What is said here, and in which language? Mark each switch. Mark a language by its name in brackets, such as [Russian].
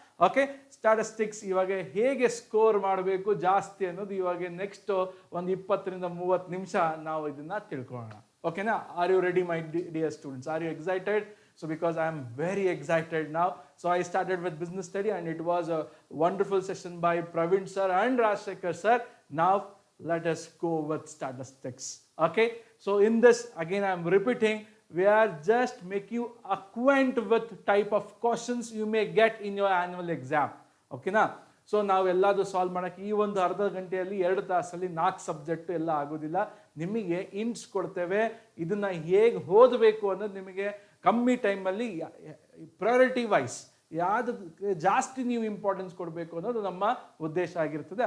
[Kannada] Okay, statistics ಇವಾಗ ಹೇಗೆ score ಮಾಡಬೇಕು ಜಾಸ್ತಿ ಅನ್ನೋದು ಇವಾಗ ನೆಕ್ಸ್ಟ್ ಒಂದು 20ರಿಂದ 30 ನಿಮಿಷ ನಾವು ಇದನ್ನು ತಿಳ್ಕೊಳ್ಳೋಣ. [English] Okay, now are you ready, my dear students? Are you excited? So because I am very excited now. So I started with business study and it was a wonderful session by Praveen sir and Rajshekhar sir. Now let us go with statistics. Okay, so in this again I am repeating, we are just make you acquaint with type of questions you may get in your annual exam. [Kannada] Okay, now so ನಾವೆಲ್ಲದು solve ಮಾಡೋಕ್ಕೆ ಈ ಒಂದು ಅರ್ಧ ಗಂಟೆಯಲ್ಲಿ 2 ತಾಸಲ್ಲಿ 4 subject ಎಲ್ಲ ಆಗೋದಿಲ್ಲ. ನಿಮಗೆ hints ಕೊಡ್ತೇವೆ, ಇದನ್ನು ಹೇಗೆ ಓದಬೇಕು ಅನ್ನೋದು ನಿಮಗೆ ಕಮ್ಮಿ ಟೈಮಲ್ಲಿ ಪ್ರಯಾರಿಟಿ ವೈಸ್ ಯಾವುದಕ್ಕೆ ಜಾಸ್ತಿ ನೀವು ಇಂಪಾರ್ಟೆನ್ಸ್ ಕೊಡಬೇಕು ಅನ್ನೋದು ನಮ್ಮ ಉದ್ದೇಶ ಆಗಿರ್ತದೆ.